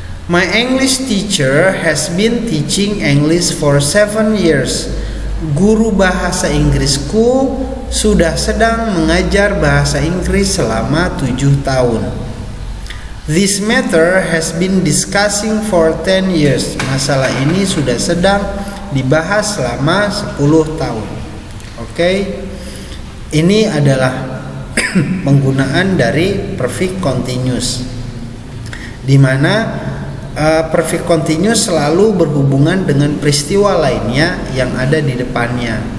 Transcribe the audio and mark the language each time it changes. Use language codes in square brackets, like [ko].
[en] My English teacher has been teaching English for 7 years. [id] Guru bahasa Inggrisku sudah sedang mengajar bahasa Inggris selama 7 tahun. [en] This matter has been discussing for 10 years. [id] Masalah ini sudah sedang dibahas selama 10 tahun. Oke. Ini adalah penggunaan dari perfect continuous. Di mana perfect continuous selalu berhubungan dengan peristiwa lainnya yang ada di depannya.